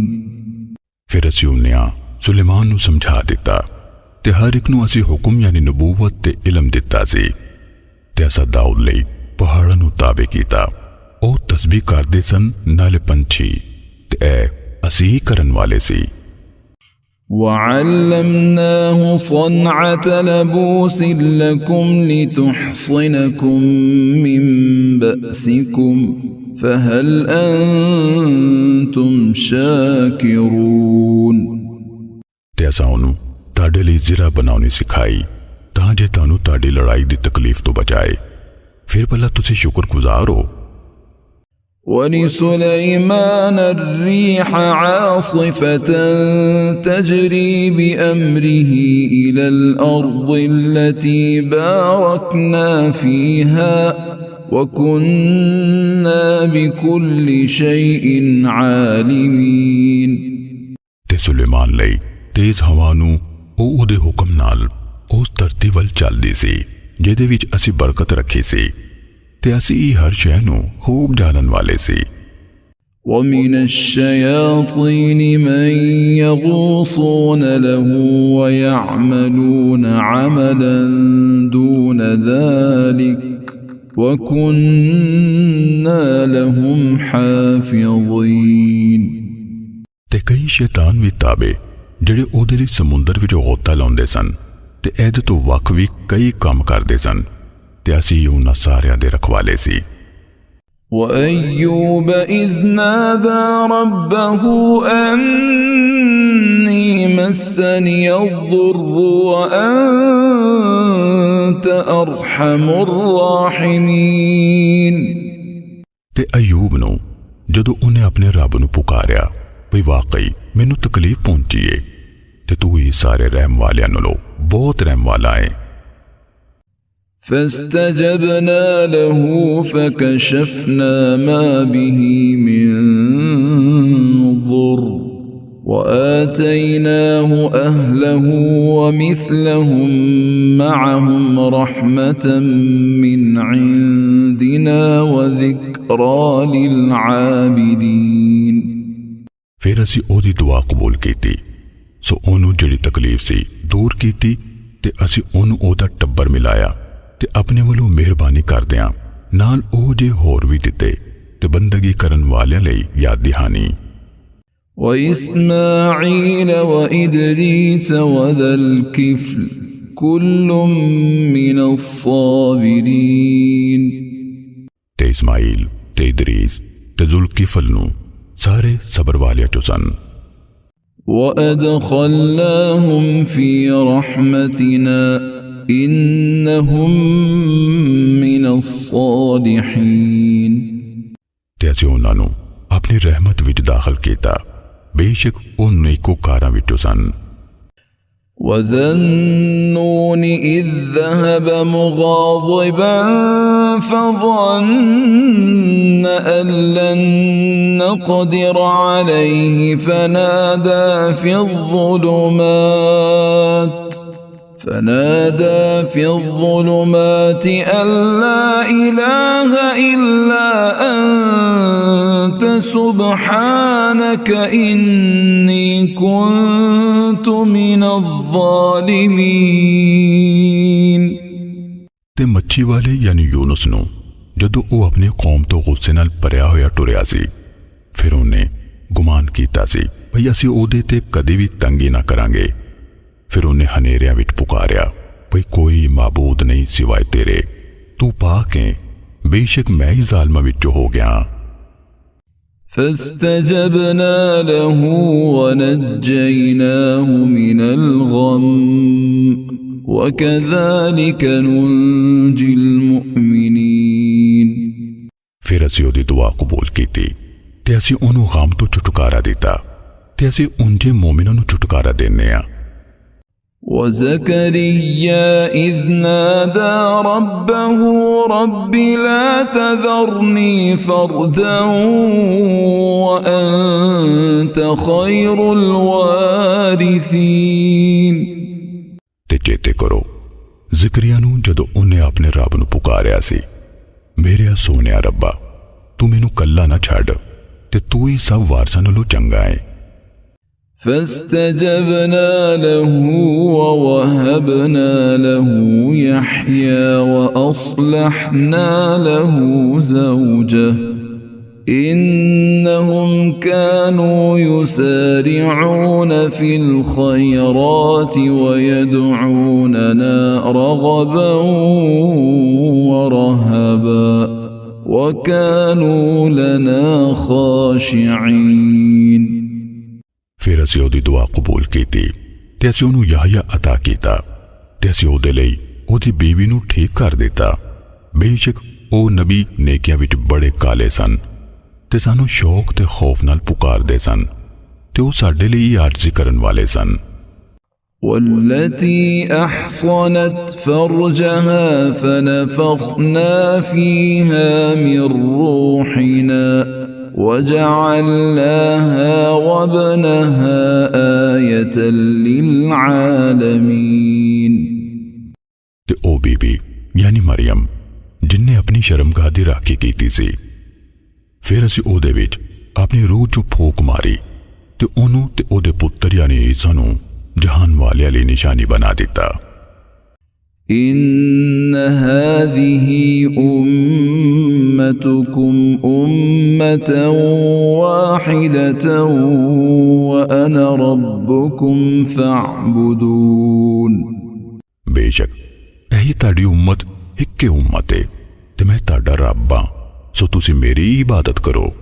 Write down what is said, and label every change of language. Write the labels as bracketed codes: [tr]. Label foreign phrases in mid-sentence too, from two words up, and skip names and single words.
[pa] ਫਿਰ ਅਸੀਂ ਉਹਨੇ ਸੁਲੇਮਾਨ ਨੂੰ ਸਮਝਾ ਦਿੱਤਾ ਤੇ ਹਰ ਇੱਕ ਨੂੰ ਅਸੀਂ ਹੁਕਮ ਯਾਨੀ ਨਬੂਵਤ ਤੇ ਇਲਮ ਦਿੱਤਾ ਸੀ ਤੇ ਅਸਾਂ ਦਾਊਦ ਲਈ ਪਹਾੜਾਂ ਨੂੰ ਤਾਬੇ ਕੀਤਾ ਉਹ ਤਸਬੀਹ ਕਰਦੇ ਸਨ ਨਾਲੇ ਪੰਛੀ ਤੇ ਇਹ ਅਸੀਂ ਕਰਨ ਵਾਲੇ ਸੀ। [ar] وعلمناه صنعة لبوس لكم لتحصنكم من بأسكم فهل أنتم شاكرون [pa] ਤੇ ਅਸਾਂ ਉਹਨੂੰ ਤੁਹਾਡੇ ਲਈ ਜ਼ਰਾ ਬਣਾਉਣੀ ਸਿਖਾਈ ਤਾਂ ਜੇ ਤੁਹਾਨੂੰ ਤੁਹਾਡੀ ਲੜਾਈ ਦੀ ਤਕਲੀਫ ਤੋਂ ਬਚਾਏ ਫਿਰ ਭਲਾ ਤੁਸੀਂ ਸ਼ੁਕਰਗੁਜ਼ਾਰ ਹੋ। [ar] ولسليمان الريح عاصفة تجري بأمره إلى الأرض التي باركنا فيها وكنا بكل شيء عالمين [pa] ਤੇ ਸੁਲੇਮਾਨ ਲਈ ਤੇਜ਼ ਹਵਾ ਨੂੰ ਉਹ ਉਹਦੇ ਹੁਕਮ ਨਾਲ ਉਸ ਧਰਤੀ ਵੱਲ ਚੱਲਦੀ ਸੀ ਜਿਹਦੇ ਵਿੱਚ ਅਸੀਂ ਬਰਕਤ ਰੱਖੀ ਸੀ ਤੇ ਅਸੀਂ ਹਰ ਸ਼ੈ ਨੂੰ ਖੂਬ ਜਾਣਨ ਵਾਲੇ ਸੀ। [ar] ومن الشياطين من يغوصون له ويعملون عملا دون ذلك وكنا لهم حافظين [pa] ਤੇ ਕਈ ਸ਼ੈਤਾਨ ਵੀ ਤਾਬੇ ਜਿਹੜੇ ਉਹਦੇ ਲਈ ਸਮੁੰਦਰ ਵਿੱਚ ਗੋਤਾ ਲਾਉਂਦੇ ਸਨ ਤੇ ਇਹਦੇ ਤੋਂ ਵੱਖ ਵੀ ਕਈ ਕੰਮ ਕਰਦੇ ਸਨ ਤੇ ਅਸੀਂ ਉਹਨਾਂ ਸਾਰਿਆਂ ਦੇ ਰਖਵਾਲੇ ਸੀ। [ar] وأيوب إذ نادى ربه أني مسني الضر وأنت أرحم الراحمين [pa] ਤੇ ਅਯੂਬ ਨੂੰ ਜਦੋਂ ਉਹਨੇ ਆਪਣੇ ਰੱਬ ਨੂੰ ਪੁਕਾਰਿਆ ਵੀ ਵਾਕਈ ਮੈਨੂੰ ਤਕਲੀਫ ਪਹੁੰਚੀ ਏ ਤੇ ਤੂੰ ਹੀ ਸਾਰੇ ਰਹਿਮ ਵਾਲਿਆਂ ਨਾਲੋਂ ਬਹੁਤ ਰਹਿਮ ਵਾਲਾ ਹੈ। [ar] فاستجبنا له فكشفنا ما به من ضر وآتيناه أهله ومثلهم معهم رحمة من عندنا وذكرى للعابدين। [pa] ਫਿਰ ਅਸੀਂ ਓਹਦੀ ਦੁਆ ਕਬੂਲ ਕੀਤੀ, ਸੋ ਓਹਨੂੰ ਜਿਹੜੀ ਤਕਲੀਫ ਸੀ ਦੂਰ ਕੀਤੀ ਤੇ ਅਸੀਂ ਓਹਨੂੰ ਓਹਦਾ ਟੱਬਰ ਮਿਲਾਇਆ ਤੇ ਅਪਣੇ ਵੱਲੋਂ ਮਿਹਰਬਾਨੀ ਕਰਦਿਆਂ ਨਾਲ ਓ ਜੇ ਹੋਰ ਭੀ ਦਿੱਤੇ ਤੇ ਬੰਦਗੀ ਕਰਨ ਵਾਲਿਆਂ ਲਈ ਯਾਦ ਦਹਾਨੀ। [ar] وإسماعيل وإدريس وذا الكفل كل من الصابرين। [pa] ਤੇ ਇਸਮਾਈਲ ਤੇ ਇਦਰੀਸ ਤੇ ਜ਼ੁਲਕਿਫ਼ਲ ਨੂੰ ਸਾਰੇ ਸਬਰ ਵਾਲਿਆਂ ਚੋਂ ਸਨ। [ar] وأدخلناهم في رحمتنا إنهم من الصالحين। [pa] ਤੇ ਅਸੀਂ ਉਨ੍ਹਾਂ ਨੂੰ ਅਪਣੀ ਰਹਿਮਤ ਵਿੱਚ ਦਾਖ਼ਲ ਕੀਤਾ, ਬੇਸ਼ੱਕ ਓ ਨੇਕੋਕਾਰਾਂ ਵਿੱਚੋਂ ਸਨ। [ar] وذا النون إذ ذهب مغاضبا فظن أن لن نقدر عليه فنادى في الظلمات أن لا إله إلا أنت سبحانك إني كنت من الظالمين। [pa] ਤੇ ਮੱਛੀ ਵਾਲੇ ਯਾਨੀ ਯੂਨੁਸ ਨੂੰ ਜਦੋਂ ਓ ਅਪਣੀ ਕੌਮ ਤੋਂ ਗੁੱਸੇ ਨਾਲ ਭਰਿਆ ਹੋਇਆ ਟੁਰਿਆ ਸੀ, ਫਿਰ ਉਨ੍ਹੇ ਗੁਮਾਨ ਕੀਤਾ ਸੀ ਭਈ ਅਸੀਂ ਓਹਦੇ ਤੇ ਕਦੀ ਭੀ ਤੰਗੀ ਨਾ ਕਰਾਂਗੇ। ਫਿਰ ਉਨ੍ਹੇ ਹਨੇਰਿਆਂ ਵਿੱਚ ਪੁਕਾਰਿਆ ਭਈ ਕੋਈ ਮਾਬੂਦ ਨਹੀਂ ਸਿਵਾਇ ਤੇਰੇ, ਤੂੰ ਪਾਕ ਹੈ, ਬੇਸ਼ੱਕ ਮੈਂ ਹੀ ਜ਼ਾਲਮਾਂ ਵਿੱਚੋਂ ਹੋ ਗਿਆ। [ar] فاستجبنا له ونجيناه من الغم وكذلك ننجي المؤمنين। [pa] ਫਿਰ ਅਸੀਂ ਓਹਦੀ ਦੁਆ ਕਬੂਲ ਕੀਤੀ ਤੇ ਅਸੀਂ ਓਹਨੂੰ ਗ਼ਮ ਤੋਂ ਛੁਟਕਾਰਾ ਦਿੱਤਾ ਤੇ ਅਸੀਂ ਉਂਜੇ ਮੋਮਿਨਾਂ ਨੂੰ ਛੁਟਕਾਰਾ ਦੇਨੇ ਆਂ। [ar] وزكريا إذ نادى ربه رب لا تذرني فردا وأنت خير الوارثين। [pa] ਤੇ ਚੇਤੇ ਕਰੋ ਜ਼ਿਕਰੀਆ ਨੂੰ ਜਦੋਂ ਉਨ੍ਹੇ ਅਪਣੇ ਰੱਬ ਨੂੰ ਪੁਕਾਰਿਆ ਸੀ, ਮੇਰੇ ਸੋਹਣਿਆ ਰੱਬਾ ਤੂੰ ਮੈਨੂੰ ਕੱਲਾ ਨਾ ਛੱਡ ਤੇ ਤੂੰ ਹੀ ਸਭ ਵਾਰਸਾਂ ਨਾਲੋਂ ਚੰਗਾ ਹੈ। [ar] فاستجبنا له ووهبنا له يحيى وأصلحنا له زوجه إنهم كانوا يسارعون في الخيرات ويدعوننا رغبا ورهبا وكانوا لنا خاشعين। [pa] ਫਿਰ ਅਸੀਂ ਓਹਦੀ ਦੁਆ ਕਬੂਲ ਕੀਤੀ ਤੇ ਅਸੀਂ ਓਹਨੂੰ ਯਾਹਯਾ ਅਤਾ ਕੀਤਾ ਤੇ ਅਸੀਂ ਓਹਦੇ ਲਈ ਓਹਦੀ ਬੀਵੀ ਨੂੰ ਠੀਕ ਕਰ ਦਿੱਤਾ, ਬੇਸ਼ੱਕ ਓ ਨਬੀ ਨੇਕੀਆਂ ਵਿੱਚ ਬੜੇ ਕਾਲੇ ਸਨ ਤੇ ਸਾਨੂੰ ਸ਼ੌਕ ਤੇ ਖ਼ੌਫ਼ ਨਾਲ ਪੁਕਾਰਦੇ ਸਨ ਤੇ ਓ ਸਾਡੇ ਲਈ ਆਰਜ਼ੀ ਕਰਨ ਵਾਲੇ ਸਨ। [ar] والتي أحصنت فرجها فنفخنا فيها من روحنا وجعلناها وابنها آية للعالمين। [pa] ਤੇ ਓ ਬੀਬੀ ਯਾਨੀ ਮਰੀਅਮ ਜਿੰਨੇ ਅਪਣੀ ਸ਼ਰਮਗਾਹ ਦੀ ਰਾਖੀ ਕੀਤੀ ਸੀ, ਫਿਰ ਅਸੀਂ ਓਹਦੇ ਵਿੱਚ ਅਪਣੀ ਰੂਹ ਚੋਂ ਫੂਕ ਮਾਰੀ ਤੇ ਓਹਨੂੰ ਤੇ ਓਹਦੇ ਪੁੱਤਰ ਯਾਨੀ ਈਸਾ ਨੂੰ ਜਹਾਨ ਵਾਲਿਆਂ ਲਈ ਨਿਸ਼ਾਨੀ ਬਣਾ ਦਿੱਤਾ। [ar] إن هذه أمتكم أمة واحدة وأنا ربكم فاعبدون। [pa] ਬੇਸ਼ੱਕ ਯਹੀ ਤਾੜੀ ਉੱਮਤ ਇੱਕੇ ਉੱਮਤ ਹੈ ਤੇ ਮੈਂ ਤਾੜਾ ਰੱਬ ਹਾਂ, ਸੋ ਤੁਸੀਂ ਮੇਰੀ ਇਬਾਦਤ ਕਰੋ।